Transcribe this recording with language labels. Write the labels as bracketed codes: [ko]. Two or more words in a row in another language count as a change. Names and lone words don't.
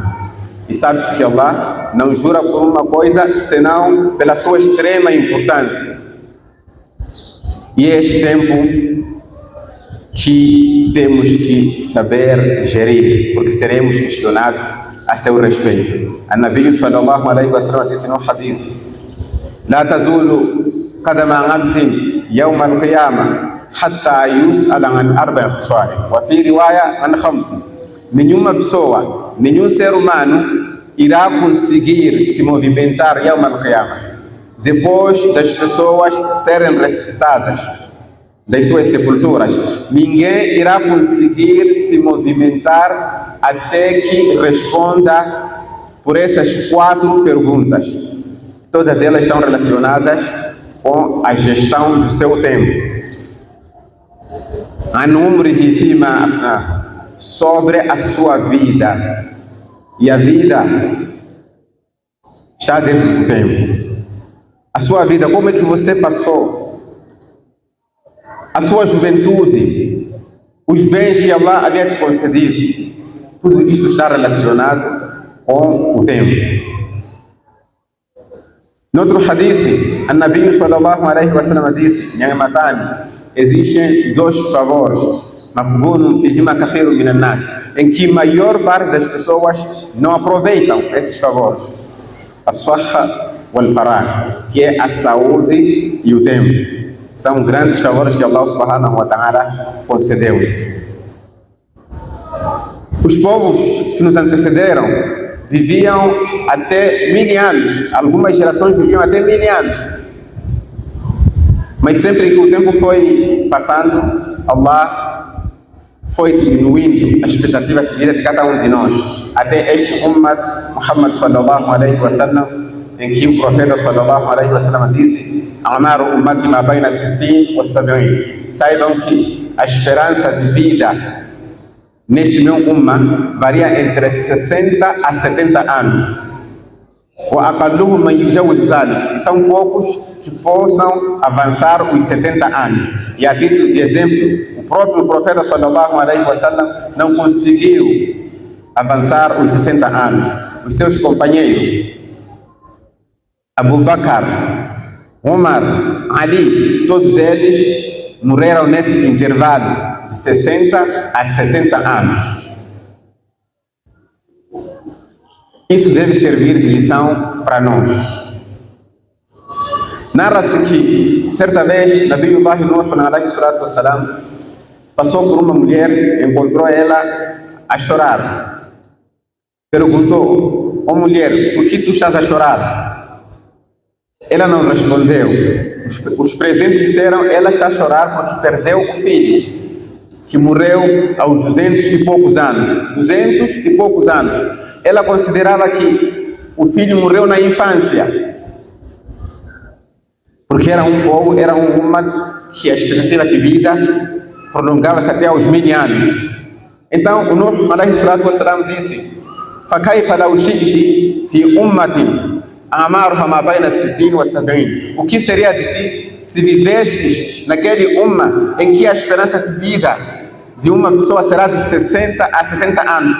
[pt] E sabe-se que Allah não jura por uma coisa, senão pela sua extrema importância. E é esse tempo que temos que saber gerir, porque seremos questionados a seu respeito. [ar] A نبي صلى الله عليه وسلم [pt] disse no hadith: [ar] لا تزول قدما عبد يوم القيامة حتى يسأل عن أربع خصال، وفي رواية عن خمس. [pt] Nenhuma pessoa, nenhum ser humano irá conseguir se movimentar [ar] يوم القيامة [pt] depois das pessoas serem ressuscitadas. das suas sepulturas, ninguém irá conseguir se movimentar até que responda por essas 4 perguntas. Todas elas estão relacionadas com a gestão do seu tempo. [ar] عن عمره فيما أفناه, [pt] sobre a sua vida. E a vida está dentro do tempo. A sua vida, como é que você passou? A sua juventude, os bens que Allah havia te concedido, tudo isso está relacionado com o tempo. No outro hadith, [ar] النبي صلى الله عليه وسلم [pt] disse: existem 2 favores, [ar] مغبون فيهما كثير من الناس, [pt] em que a maior parte das pessoas não aproveitam esses favores. [ar] الصحة والفراغ, [pt] que é a saúde e o tempo. São grandes favores que [ar] الله سبحانه وتعالى [pt] concedeu-nos. Os povos que nos antecederam viviam até 1000 anos, algumas gerações viviam até 1000 anos. Mas sempre que o tempo foi passando, Allah foi diminuindo a expectativa de vida de cada um de nós, até este [ar] أمة محمد صلى الله عليه وسلم, [pt] em que o profeta [ar] صلى الله عليه وسلم [pt] disse: [ar] أعمار أمتي ما بين 60 و 70. [pt] Saibam que a esperança de vida neste meu Ummah varia entre 60 a 70 anos. E são poucos que possam avançar os 70 anos. E a título de exemplo, o próprio profeta [ar] صلى الله عليه وسلم [pt] não conseguiu avançar os 60 anos. Os seus companheiros, Abu Bakr, Umar, Ali, todos eles morreram nesse intervalo de 60 a 70 anos. Isso deve servir de lição para nós. Narra-se que, certa vez, [ar] نبي الله نوح عليه الصلاة والسلام [pt] passou por uma mulher, encontrou ela a chorar. Perguntou: mulher, por que tu estás a chorar? Ela não respondeu. Os presentes disseram: ela está a chorar porque perdeu o filho, que morreu aos 200 e poucos anos. 200 e poucos anos. Ela considerava que o filho morreu na infância, porque era um povo, era uma que a expectativa de vida prolongava-se até aos 1000 anos. Então o [ar] نوح عليه الصلاة والسلام disse: فَكَيْفَ لَوْ شِئْتِ فِي أُمَّةٍ أَعْمَارُهَا مَا بَيْنَ 60 wa 70. [pt] O que seria de ti se vivesses naquele Ummah em que a esperança de vida de uma pessoa será de 60 a 70 anos?